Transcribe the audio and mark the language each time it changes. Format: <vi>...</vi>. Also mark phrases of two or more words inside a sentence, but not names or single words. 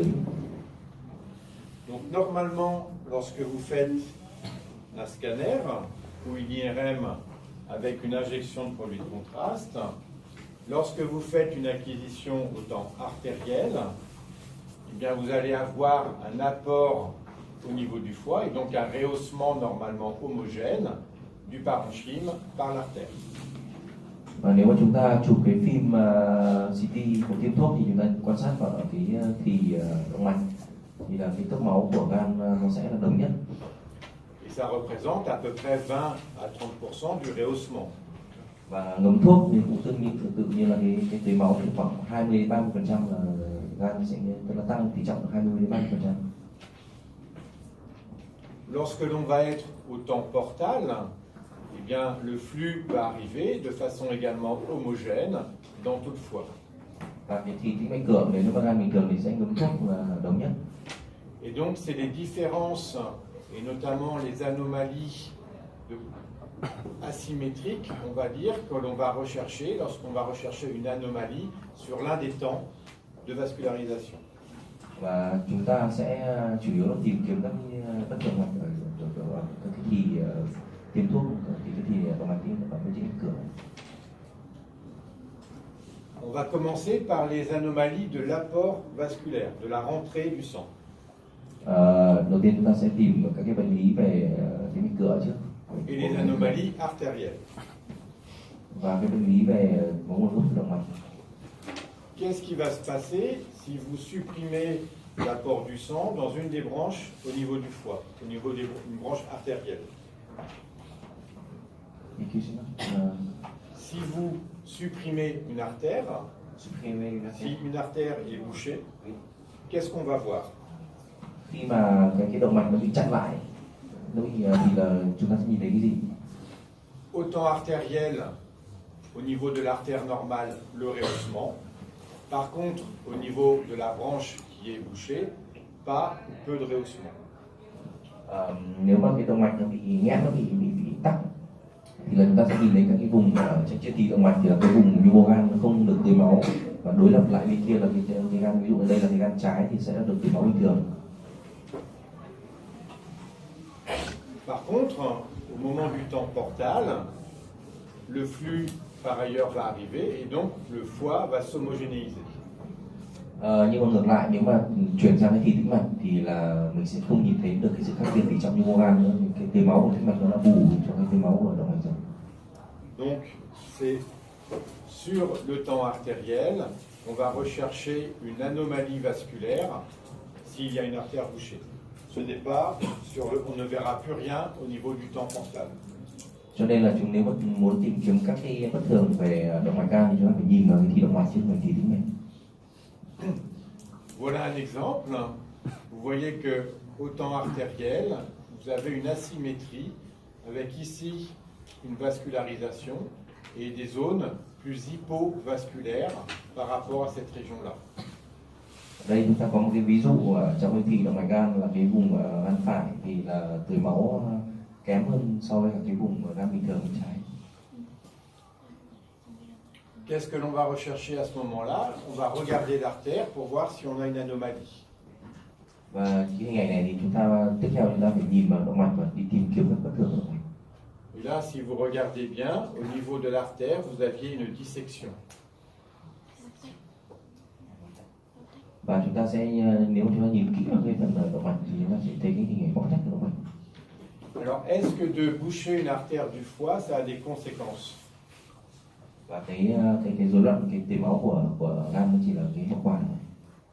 <fr>Donc normalement, lorsque vous faites un scanner ou une IRM avec une injection de produit de contraste, lorsque vous faites une acquisition au temps artériel, eh bien vous allez avoir un apport au niveau du foie et donc un rehaussement normalement homogène du parenchyme par l'artère.</fr> <vi>Và nếu mà chúng ta chụp cái phim CT của tiêm thuốc thì chúng ta quan sát vào cái thì động mạch thì là cái cấp máu của gan nó sẽ là đồng nhất.</vi> <fr>Et ça représente à peu près 20 à 30% du rehaussement.</fr> <vi>Và ngấm thuốc thì cũng tự nhiên là cái tưới máu thì khoảng 20-30% là gan sẽ tức là tăng tỷ trọng 20-30%.</vi> <fr>Lorsque l'on va être au temps portal, eh bien, le flux va arriver de façon également homogène dans tout le foie.</fr> <vi>Và thì tĩnh mạch cửa nếu mà gan bình thường thì sẽ ngấm thuốc là đồng nhất.</vi> <fr>Et donc, c'est les différences, et notamment les anomalies asymétriques, on va dire, que l'on va rechercher lorsqu'on va rechercher une anomalie sur l'un des temps de vascularisation.</fr> <vi>Và chúng ta sẽ chủ yếu là tìm kiếm các cái bất thường mạch ở các cái thì tiêm thuốc thì cái thì động mạch tim và cái tĩnh mạch cửa.</vi> <fr>On va commencer par les anomalies de l'apport vasculaire, de la rentrée du sang.</fr> <vi>Đầu tiên chúng ta sẽ tìm các cái bệnh lý về tĩnh mạch cửa trước.</vi> <fr>Et les anomalies artérielles.</fr> <vi>Và cái bệnh lý về nguồn gốc động mạch.</vi> <fr>Qu'est-ce qui va se passer si vous supprimez l'apport du sang dans une des branches au niveau du foie, au niveau d'une branche artérielle? Si vous supprimez une artère, si une artère est bouchée, qu'est-ce qu'on va voir?</fr> <vi>Khi mà cái động mạch nó bị chặn lại, nó bị thì là chúng ta sẽ nhìn thấy cái gì?</vi> <fr>Autant artériel, au niveau de l'artère normale, le rehaussement. Par contre, au niveau de la branche qui est bouchée, pas ou peu de rehaussement.</fr> <vi>Nếu mà cái động mạch nó bị nghẽn, nó bị tắc, thì là chúng ta sẽ nhìn thấy các cái vùng trên chia tì động mạch thì là cái vùng nhu mô gan nó không được tưới máu, và đối lập lại bên kia là cái gan, ví dụ ở đây là cái gan trái thì sẽ được tưới máu bình thường.</vi> <fr>Par contre, au moment du temps portal, le flux par ailleurs va arriver et donc le foie va s'homogénéiser.</fr> <vi>Nhưng mà ngược lại, nếu mà chuyển sang cái thì tĩnh mạch thì là mình sẽ không nhìn thấy được cái sự khác biệt tỷ trọng nhu mô gan nữa, cái tưới máu của tĩnh mạch nó đã bù cho cái tưới máu của động mạch rồi.</vi> <fr>Donc c'est sur le temps artériel, on va rechercher une anomalie vasculaire s'il y a une artère bouchée. Ce n'est pas sur on ne verra plus rien au niveau du temps portal.</fr> <vi>Cho nên là nếu mà muốn tìm kiếm các cái bất thường về động mạch gan thì chúng ta phải nhìn vào cái thì động mạch chứ không phải thì tĩnh mạch.</vi> <fr>Voilà un exemple. Vous voyez que au temps artériel, vous avez une asymétrie avec ici une vascularisation et des zones plus hypovasculaires par rapport à cette région-là.</fr> <vi>Đây chúng ta có một cái ví dụ trong cái thì động mạch gan là cái vùng gan phải thì là tưới máu kém hơn so với cái vùng gan bình thường bên trái.</vi> <fr>Qu'est-ce que l'on va rechercher à ce moment-là? On va regarder l'artère pour voir si on a une anomalie.</fr> <vi>Và cái hình ảnh này thì tiếp theo chúng ta phải nhìn vào động mạch và đi tìm kiếm các bất thường động mạch.</vi> <fr>Et là, si vous regardez bien, au niveau de l'artère, vous aviez une dissection.</fr> <vi>Và chúng ta sẽ, nếu chúng ta nhìn kỹ vào cái phần động mạch thì chúng ta sẽ thấy cái hình ảnh bóc tách của động mạch.</vi> <fr>Alors, est-ce que de boucher une artère du foie, ça a des conséquences?</fr> <vi>Và cái rối loạn cái tưới máu của gan nó chỉ là cái hậu quả.</vi>